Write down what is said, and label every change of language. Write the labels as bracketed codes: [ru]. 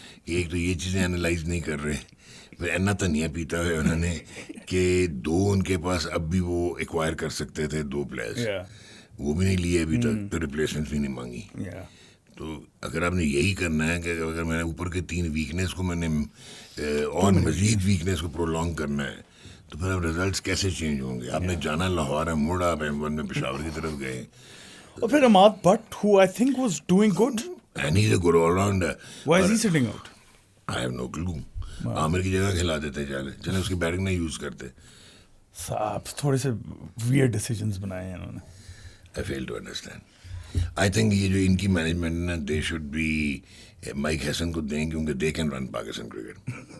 [ur] ایک تو یہ چیزیں انالائز نہیں کر رہے, پھر اینا دھنیا پیتا ہے انہوں نے کہ 2 ان کے پاس اب بھی وہ ایکوائر کر سکتے تھے 2 پلیئرز, وہ بھی نہیں لیے ابھی تک, پھر ریپلیسمنٹ بھی نہیں مانگی. تو اگر آپ نے یہی کرنا ہے کہ اگر میں نے اوپر کے 3 ویکنیس کو میں نے اور مزید ویکنیس کو پرولونگ کرنا ہے, تو پھر اب ریزلٹس کیسے چینج ہوں گے. آپ نے جانا لاہور ہے, موڑ آپ M1 میں پشاور کی طرف گئے, اور پھر [en] Amad Butt who I think was doing good, and he's a good all rounder. Why is he sitting out? I have no clue. [ur] عامر کی جگہ کھلا دیتے, چلے اس کی بیٹنگ نہیں یوز کرتے. صاحب تھوڑے سے ویئرڈ ڈیسیجنز بنائے ہیں انہوں نے. [en] I fail to understand. I think [ur] یہ جو ان کی مینجمنٹ ہے [en] they should be Mike Hesson [ur] کو دیں کیونکہ [en] They can run Pakistan cricket.